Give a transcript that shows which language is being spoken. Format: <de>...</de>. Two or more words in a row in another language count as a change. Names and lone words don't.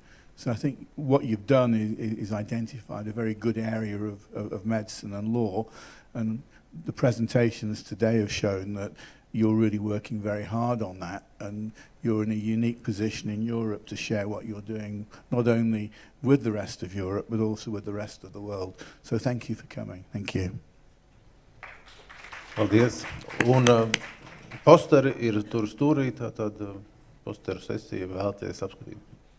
<en>So I think what you've done is identified a very good area of medicine and law, and the presentations today have shown that you're really working very hard on that, and you're in a unique position in Europe to share what you're doing, not only with the rest of Europe, but also with the rest of the world. So thank you for coming. Thank you.</en> <lv>Paldies. Un posteri ir tur stūrī, tātad posteru sesija vēlties apskatīt.</lv>